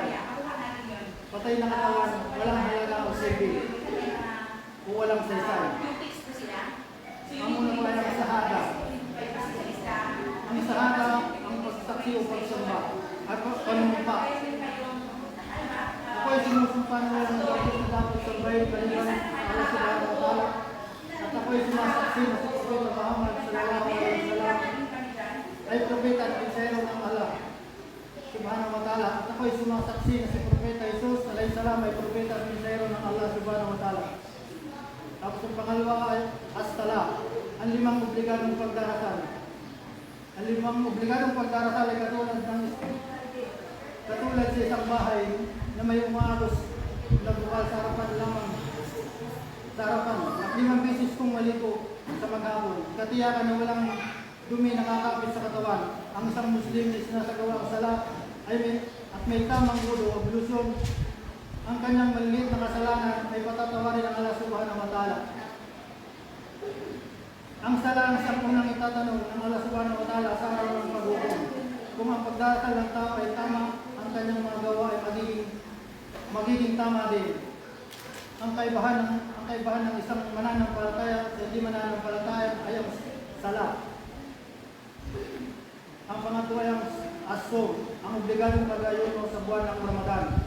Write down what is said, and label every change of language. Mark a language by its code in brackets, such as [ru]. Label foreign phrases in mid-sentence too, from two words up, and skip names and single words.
[tl] Patay na katawan, walang halaga o silbi, o walang saysay. Ang una po ay ang sahada. Ang sahada, ang pagsaksi o pagsamba. at panumpa. Ako ay sinusumpa na walang dapat na dapat sambahin kaliban Allah [ar] سبحانه وتعالى. [tl] At ako ay sumasaksi na si Propeta Muhammad [ar] صلى الله عليه وسلم [tl] ay propeta at mensahero ng Allah [ar] سبحانه وتعالى. [tl] At ako ay sumasaksi na si Propeta Jesus [ar] عليه السلام [tl] ay propeta at mensahero ng Allah [ar] سبحانه وتعالى. [tl] Tapos ang pangalawa ay as-sala, ang 5 obligadong pagdarasal. Ang 5 obligadong pagdarasal ay katulad sa isang bahay na may umaagos na bukal sa harapan lamang. Sa harapan, at 5 beses kong maliko sa maghapon. Katiyakan na walang dumi nakakapit sa katawan. Ang isang Muslim na sinasagawa ang sala at may tamang wudu o ablusyon. Ang kanyang maliliit na kasalanan ay patatawarin ng Allah [ar] سبحانه وتعالى. [tl] Ang sala ang siyang unang itatanong ng Allah [ar] سبحانه وتعالى [tl] sa araw ng paghukom. Kung ang pagdarasal ng tao ay tama, ang kanyang mga gawa ay magiging tama din. Ang kaibahan ng isang mananampalataya sa hindi mananampalataya ay ang sala. Ang pangatlo ay ang as-sawm, ang obligadong pag-ayuno sa buwan ng Ramadan.